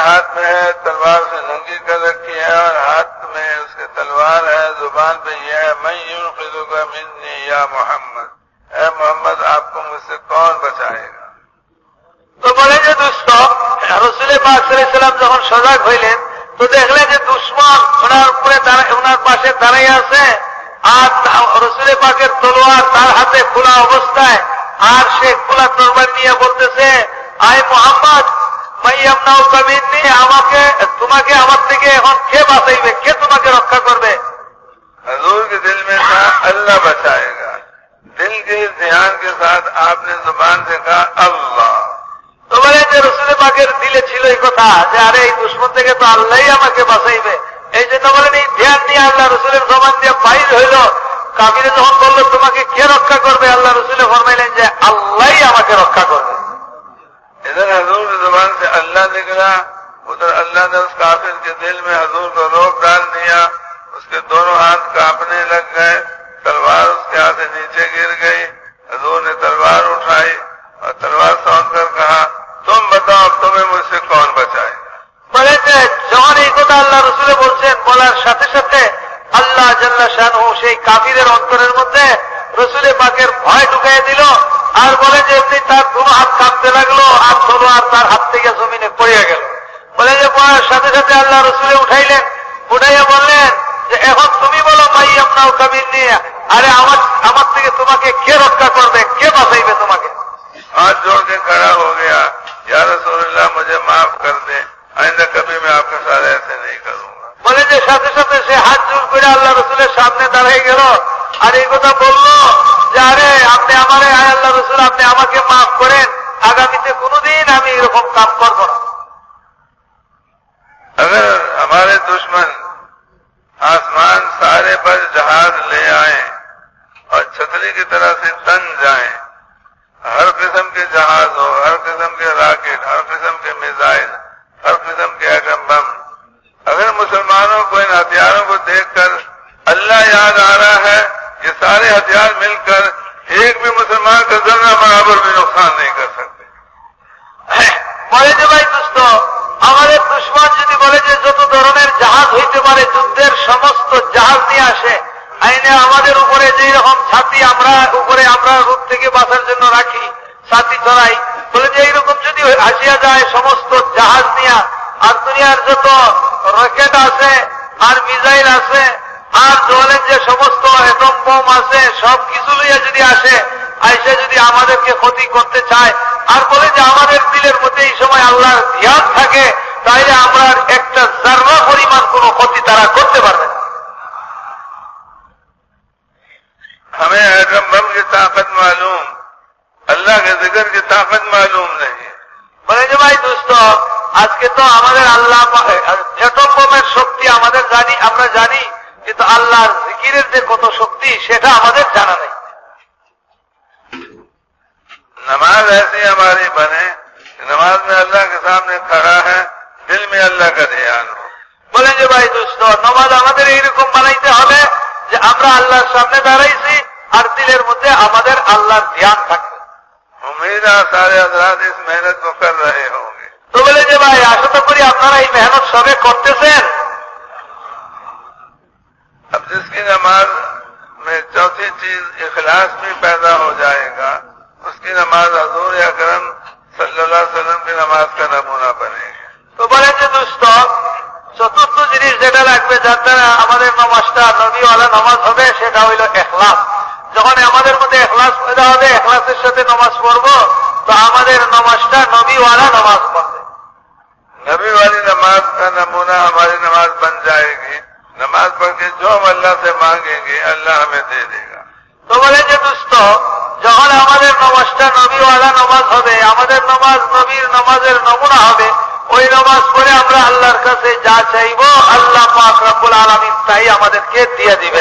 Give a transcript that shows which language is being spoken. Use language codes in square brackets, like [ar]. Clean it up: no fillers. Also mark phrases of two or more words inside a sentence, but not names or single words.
[ur] میں ہے تلوار سے ننگی کر رکھی ہے اور ہاتھ میں اس کے تلوار ہے، زبان پہ یہ ہے [ar] من ينقذك مني یا محمد، [ur] اے محمد آپ کو مجھ سے کون بچائے گا؟ [bn] তো বলে যে দুষ্ট রসুল পাক [ar] صلى الله عليه وسلم [bn] যখন সজাগ হইলেন তো দেখলেন যে দুশমন ওনার পাশে দাঁড়িয়ে আছে আর রসুল পাকের তলোয়ার তার হাতে খোলা অবস্থায়, আর সে খোলা তরবারি নিয়ে বলতেছে আয় মোহাম্মদ [ar] من يمنعك مني, [bn] তোমাকে আমার থেকে এখন কে বাঁচাইবে, কে তোমাকে রক্ষা করবে? [ur] حضور کے دل میں تھا اللہ بچائے گا، دل کے ذہن کے ساتھ آپ نے زبان سے کہا اللہ۔ [bn] তো বলে যে রসুল পাকের দিলে ছিল এই কথা যে আরে এই দুশ্মন থেকে তো আল্লাহই আমাকে বাঁচাইবে, এই জন্য বলেন এই ধ্যান নিয়ে আল্লাহ রসুলের জবান দিয়ে বাইর হইল। কাফিরে যখন বললো তোমাকে কে রক্ষা করবে, আল্লাহ রসুলে ফরমাইলেন যে আল্লাহই আমাকে রক্ষা করবে। [ur] ادھر حضور کی زبان سے اللہ نکلا، ادھر اللہ نے اس کافر کے دل میں حضور کو روک ڈال دیا، اس کے دونوں ہاتھ کانپنے لگ گئے، تلوار اس کے ہاتھ سے نیچے گر گئی، حضور نے تلوار اٹھائی اور تلوار سونپ کر کہا تم بتاؤ اب تمہیں مجھ سے کون بچائے گا؟ [bn] বলে যে যখন এই কথা আল্লাহ রসুলে বলছেন, বলার সাথে সাথে [ar] الله جل شأنه [bn] সেই কাফিরের অন্তরের মধ্যে রসুলে পাকের ভয় ঢুকাই দিল, আর বলে যে এমনি তার দুনো হাত কাঁপতে লাগলো আর তলোয়ার তার হাত থেকে জমিনে পড়ে গেল। বলে যে পড়ার সাথে সাথে আল্লাহ রসুলে উঠাইলেন, উঠাইয়া বললেন যে এখন তুমি বলো [ar] من يمنعك مني, [bn] আরে আমার থেকে তোমাকে কে রক্ষা করবে, কে বাঁচাইবে তোমাকে? [ur] ہاتھ جوڑ کے کھڑا ہو گیا، [ar] یا رسول اللہ [ur] مجھے معاف کر دے، آئندہ کبھی میں آپ کے ساتھ ایسے نہیں کروں گا۔ [bn] বলে যে সাথে সাথে সে হাত জোড় করে আল্লাহ রসুলের সামনে দাঁড়াই গেল আর এই কথা বললো যে আরে আপনি আমারে আল্লাহ রসুল আপনি আমাকে মাফ করেন, আগামীতে কোনোদিন আমি এরকম কাম করব না। [ur] اگر ہمارے دشمن آسمان سارے پر جہاز لے آئیں اور چھتری کی طرح سے تن جائیں، ہر قسم کے جہاز ہو، ہر قسم کے راکٹ، ہر قسم کے میزائل، ہر قسم کے ایٹم بم، اگر مسلمانوں کو ان ہتھیاروں کو دیکھ کر اللہ یاد آ رہا ہے، یہ سارے ہتھیار مل کر ایک بھی مسلمان کا ذرہ برابر بھی نقصان نہیں کر سکتے۔ [bn] বলে যে ভাই দোস্ত, আমাদের দুশ্মন যদি বলে যে যত ধরনের জাহাজ হইতে পারে যুদ্ধের সমস্ত জাহাজ নিয়ে আসে, আইনে আমাদের উপরে যেই রকম ছাতি আমরা উপরে আমরা রূপ থেকে বাঁচার জন্য রাখি, ছাতি চড়াই, বলে যে এইরকম যদি আসিয়া যায় সমস্ত জাহাজ নিয়ে, আর দুনিয়ার যত রকেট আছে আর মিসাইল আছে আর জলের যে সমস্ত এটম বোম আছে সব কিছু লইয়া যদি আসে, আইসা যদি আমাদেরকে ক্ষতি করতে চায়, আর বলে যে আমাদের দিলের মধ্যে এই সময় আল্লাহর ধ্যান থাকে, তাইলে আমরা একটা জাররা পরিমাণ কোনো ক্ষতি তারা করতে পারবে না। [ur] ہمیں ایٹم بم کی طاقت معلوم، اللہ کے ذکر کی طاقت معلوم نہیں۔ [bn] বলে যে ভাই দোস্ত, আজকে তো আমাদের আল্লাহ এটম বোমের শক্তি আমাদের জানি, আমরা জানি, কিন্তু আল্লাহর জিকিরের যে কত শক্তি সেটা আমাদের জানা নেই। [ur] نماز ایسی ہماری بنے کہ نماز میں اللہ کے سامنے کھڑا ہے، دل میں اللہ کا دھیان ہو۔ [bn] বলেন যে ভাই দোস্ত, নামাজ আমাদের এইরকম বানাইতে হবে যে আমরা আল্লাহর সামনে দাঁড়াইছি আর দিলের মধ্যে আমাদের আল্লাহর ধ্যান থাকবে। [ur] امید ہے سارے حضرات اس محنت کو کر رہے ہوں گے۔ [bn] তো বলে যে ভাই আশা তো করি আপনারা এই মেহনত সবে করতেছেন। [ur] اب جس کی نماز میں چوتھی چیز اخلاص بھی پیدا ہو جائے گا، اس کی نماز حضور اکرم [ar] صلی اللہ علیہ وسلم [ur] کی نماز کا نمونہ بنے گی۔ [bn] তো বলেন যে দোস্ত, চতুর্থ জিনিস যেটা লাগবে যার দ্বারা আমাদের নামাজটা নবীওয়ালা নামাজ হবে সেটা হইল ইখলাস। যখন আমাদের মধ্যে ইখলাস পয়দা হবে, ইখলাসের সাথে নামাজ পড়বো, তো আমাদের নামাজটা নবীওয়ালা নামাজ পড়বে। [ur] نبی والی نماز کا نمونہ ہماری نماز بن جائے گی، نماز پڑھ کے جو ہم اللہ سے مانگیں گے اللہ ہمیں دے دے گا۔ [bn] তো বলে যে দোস্ত, যখন আমাদের নামাজটা নবীওয়ালা নামাজ হবে, আমাদের নামাজ নবীর নামাজের নমুনা হবে, ওই নামাজ পড়ে আমরা আল্লাহর কাছে যা চাইবো আল্লাহ পাক [ar] رب العالمين [bn] তাই আমাদেরকে দিয়ে দিবেন।